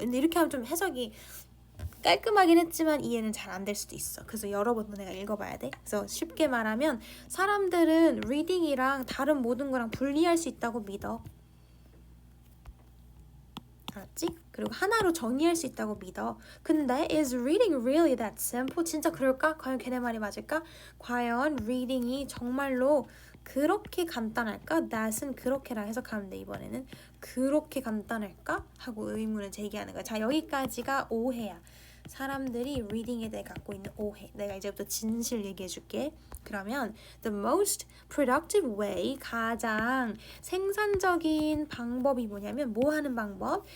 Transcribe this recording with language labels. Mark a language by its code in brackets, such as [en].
[ko] 근데 이렇게 하면 좀 해석이 깔끔하긴 했지만 이해는 잘 안 될 수도 있어. 그래서 여러 번 내가 읽어봐야 돼. 그래서 쉽게 말하면 사람들은 reading이랑 다른 모든 거랑 분리할 수 있다고 믿어. 알았지? 그리고 하나로 정의할 수 있다고 믿어. 근데 [en] is reading really that simple? [ko] 진짜 그럴까? 과연 걔네 말이 맞을까? 과연 reading이 정말로 그렇게 간단할까? that은 그렇게라 해석하면 돼. 이번에는 그렇게 간단할까? 하고 의문을 제기하는 거야. 자, 여기까지가 오해야. 사람들이 reading에 대해 갖고 있는 오해. 내가 이제부터 진실 얘기해 줄게. 그러면 [en] the most productive way, [ko] 가장 생산적인 방법이 뭐냐면 뭐 하는 방법?